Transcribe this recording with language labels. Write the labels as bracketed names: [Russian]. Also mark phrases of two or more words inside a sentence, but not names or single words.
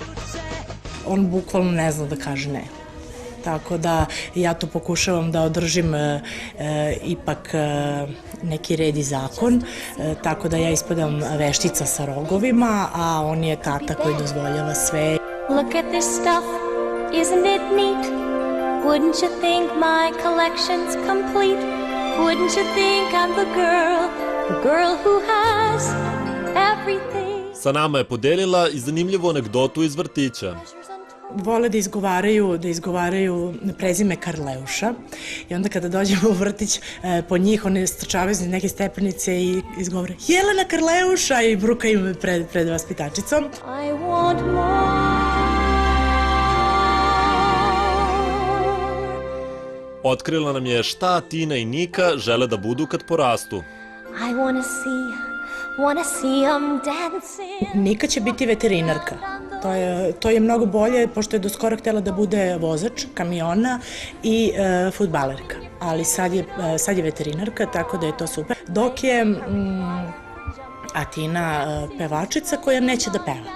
[Serbian] On bukvalno ne zna da kaže ne. Tako da ja tu pokušavam da održim ipak neki red i zakon, tako da ja ispadam veštica sa rogovima, a on je tata koji dozvoljava sve. [English] Look at this stuff, isn't it neat? Wouldn't you think my collection's complete? Wouldn't you think I'm the girl who has everything? [Serbian] Sa nama je podelila i zanimljivu anegdotu iz vrtića. Vole da izgovaraju prezime Karleuša i onda kada dođemo u vrtić po njih, one strčavaju iz neke stepenice i izgovore Jelena Karleuša i brukaju me pred vaspitačicom. [English] I want more. [Serbian] Otkrila nam je šta Tina i Nika žele da budu kad porastu. [English] I wanna see 'em dancing. [Serbian] Nika će biti veterinarka. To je mnogo bolje, pošto je do skoro htjela da bude vozač kamiona i fudbalerka. Ali sad je veterinarka, tako da je to super. Dok je Tina pevačica koja neće da peva.